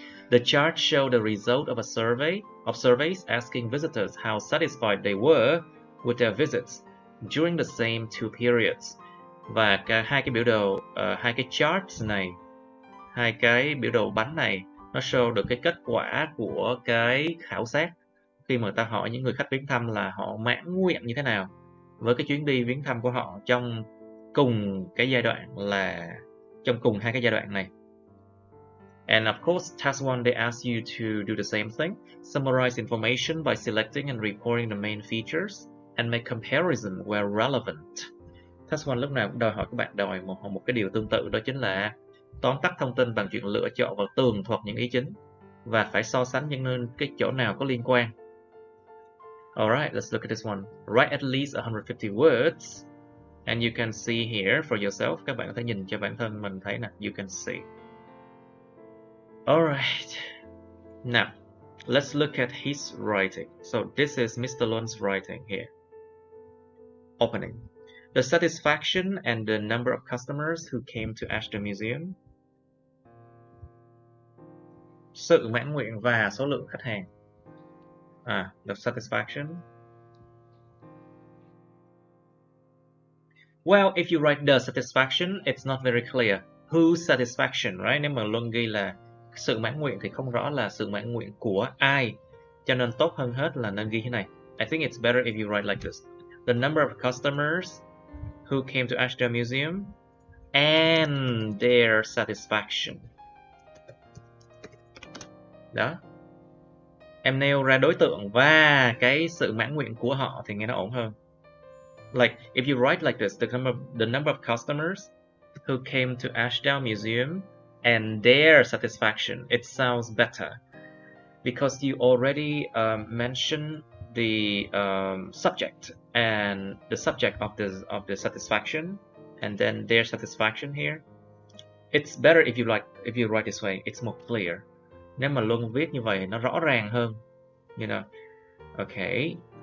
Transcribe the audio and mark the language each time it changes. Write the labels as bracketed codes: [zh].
[en] The chart show the result of a survey of surveys asking visitors how satisfied they were with their visits during the same two periods. [vi] Và hai cái biểu đồ, hai cái charts này, hai cái biểu đồ bánh này, nó show được cái kết quả của cái khảo sát khi mà ta hỏi những người khách viếng thăm là họ mãn nguyện như thế nào với cái chuyến đi viếng thăm của họ trong cùng cái giai đoạn, là trong cùng hai cái giai đoạn này. [en] And of course, task 1 they ask you to do the same thing. Summarize information by selecting and reporting the main features and make comparison where relevant. [vi] Task 1 lúc nào cũng đòi hỏi các bạn đòi một cái điều tương tự, đó chính là tóm tắt thông tin bằng chuyện lựa chọn và tường thuật những ý chính và phải so sánh những cái chỗ nào có liên quan. [en] Alright, let's look at this one. Write at least 150 words. And you can see here for yourself. [vi] Các bạn có thể nhìn cho bản thân mình thấy nè. [en] You can see. Alright. Now, let's look at his writing. So this is Mr. Luan's writing here. Opening. The satisfaction and the number of customers who came to Ashdown Museum. [vi] Sự mãn nguyện và số lượng khách hàng. [en] The satisfaction. Well, if you write the satisfaction, it's not very clear. Whose satisfaction, right? [vi] Nếu mà Luân ghi là sự mãn nguyện thì không rõ là sự mãn nguyện của ai. Cho nên tốt hơn hết là nên ghi thế này. [en] I think it's better if you write like this. The number of customers who came to Ashdown Museum and their satisfaction. [vi] Đó. Em nêu ra đối tượng và cái sự mãn nguyện của họ thì nghe nó ổn hơn. [en] Like, if you write like this, the number of customers who came to Ashdown Museum and their satisfaction, it sounds better because you already mentioned the subject and the subject of the satisfaction, and then their satisfaction here. It's better if you write this way. It's more clear. [vi] Nếu mà Luân viết như vậy nó rõ ràng hơn, [en] you know. Okay.